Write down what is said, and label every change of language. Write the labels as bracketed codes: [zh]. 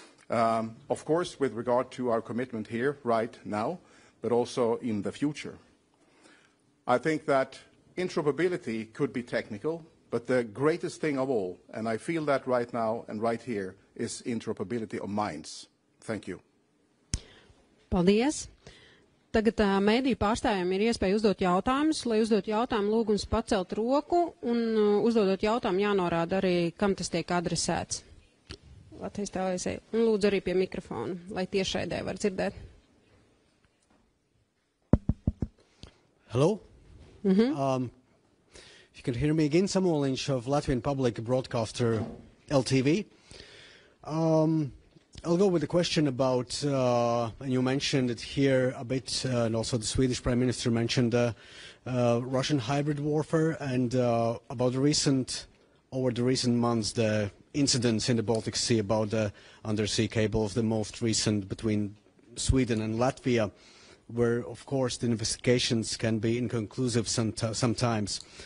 [en] Of course, with regard to our commitment here right now, but also in the future. I think that interoperability could be technical, but the greatest thing of all, and I feel that right now and right here, is interoperability of minds. Thank you. [lv] Paldies. Tagad mēdīju pārstāvjiem ir iespēja uzdot jautājumus. Lai uzdot jautājumu, lūgums pacelt roku, un uzdodot jautājumu jānorāda arī, kam tas tiek adresēts. Latvijas televīzija. Un lūdzu arī pie mikrofona, lai tiešraidē var dzirdēt. [en] Hello. If you can hear me again, Samuel Lynch of Latvian Public Broadcaster LTV. I'll go with the question about, and you mentioned it here a bit, and also the Swedish Prime Minister mentioned Russian hybrid warfare, and about over the recent months, the incidents in the Baltic Sea about the undersea cables, the most recent between Sweden and Latvia, where, of course, the investigations can be inconclusive sometimes.